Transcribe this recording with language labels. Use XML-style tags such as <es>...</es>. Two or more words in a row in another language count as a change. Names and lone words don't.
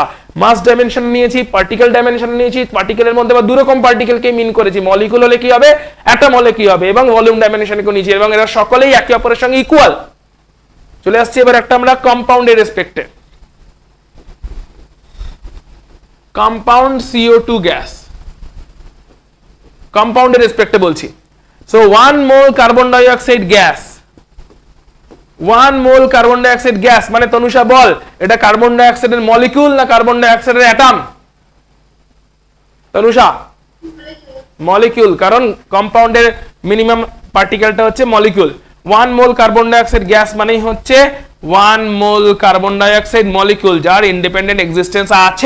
<en>mass dimension</en> <bn>নিয়েছি,</bn> <en>particle dimension</en> <bn>নিয়েছি, পার্টিকেলের মধ্যে বা দুই রকম পার্টিকেলকে মিন করেছি, মলিকুল হলে কি হবে, অ্যাটম হলে কি হবে, এবং ভলিউম ডাইমেনশনকে নিয়েছি, এবং এরা সকলেই একে অপরের সঙ্গে ইকুয়াল। চলে আসছে এবার একটা আমরা কম্পাউন্ডের রেসপেক্টে।</bn> <en>compound CO2 gas,</en> <bn>কম্পাউন্ডের রেসপেক্টে বলছি।</bn> <en>So 1 mole carbon dioxide gas, 1 mole carbon dioxide gas</en> <bn>মানে তনুষা বল, এটা কার্বন ডাইঅক্সাইডের মলিকিউল না কার্বন ডাইঅক্সাইডের অ্যাটম? তনুষা, মলিকিউল, কারণ কম্পাউন্ডের মিনিমাম পার্টিকেলটা হচ্ছে মলিকিউল। 1 mole</bn> <en>carbon dioxide gas</en> <bn>মানেই হচ্ছে 1 mole</bn> <en>carbon dioxide molecule</en> <bn>যার</bn> <en>independent existence</en> <bn>আছে।</bn>